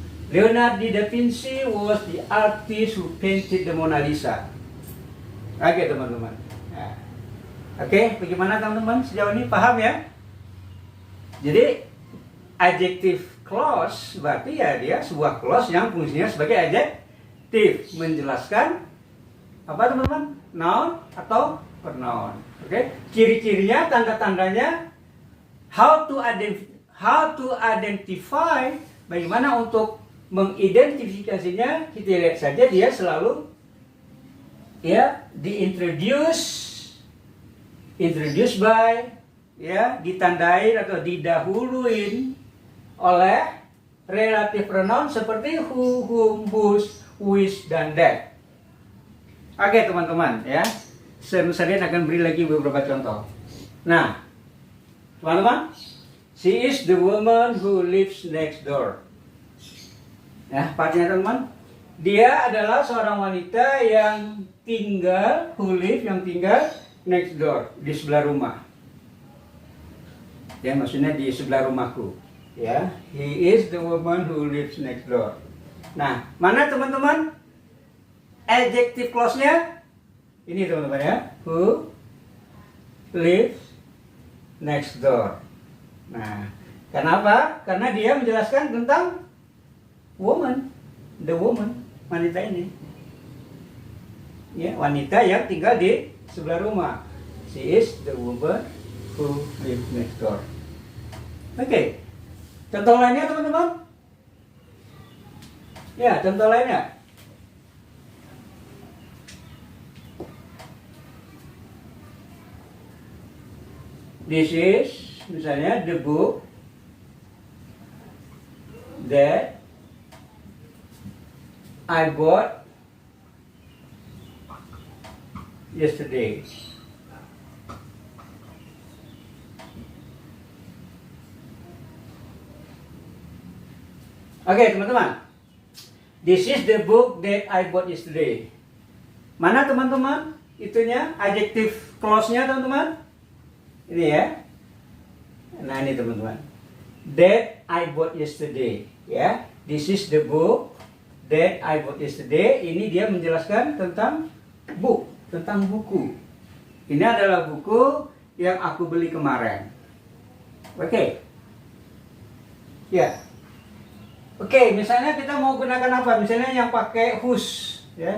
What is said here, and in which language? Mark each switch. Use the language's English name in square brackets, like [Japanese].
[English] Leonardo da Vinci was the artist who painted the Mona Lisa. [Indonesian] Oke teman-teman. Ya. Oke, bagaimana teman-teman sejauh ini paham ya? Jadi adjective clause berarti ya dia sebuah clause yang fungsinya sebagai adjective, menjelaskan apa teman-teman? Noun atau pronoun. Oke, ciri-cirinya, tanda-tandanya, [English] how to identify, [Indonesian] bagaimana untuk mengidentifikasinya. Kita lihat saja dia selalu ya [English] introduce by, [Indonesian] ya ditandai atau didahuluin oleh relative pronoun seperti who, whom, whose, which, dan that. Oke teman-teman ya, saya akan beri lagi beberapa contoh. Nah teman-teman, [English] she is the woman who lives next door. [Indonesian] Ya, partnya teman-teman. Dia adalah seorang wanita yang tinggal, yang tinggal next door, di sebelah rumah. Ya, maksudnya di sebelah rumahku. [English] Ya, he is the woman who lives next door. [Indonesian] Nah, mana teman-teman adjective clause-nya? Ini teman-teman ya, [English] who lives next door. [Indonesian] Nah, kenapa? Karena dia menjelaskan tentang woman, the woman, wanita ini. Ya, wanita yang tinggal di sebelah rumah. [English] She is the woman who lives next door. Oke. [Indonesian] Contoh lainnya teman-teman? Ya, contoh lainnya. [English] This is [Indonesian] misalnya [English] the book that I bought yesterday. [Indonesian] Oke, teman-teman. [English] This is the book that I bought yesterday. [Indonesian] Mana teman-teman? Itunya adjective clause-nya teman-teman. Ini ya. Nah, ini teman-teman. [English] That I bought yesterday, ya. This is the book that I bought yesterday. [Indonesian] Ini dia menjelaskan tentang book, tentang buku. Ini adalah buku yang aku beli kemarin. Oke. Ya. Oke, misalnya kita mau gunakan apa? Misalnya yang pakai whose, ya.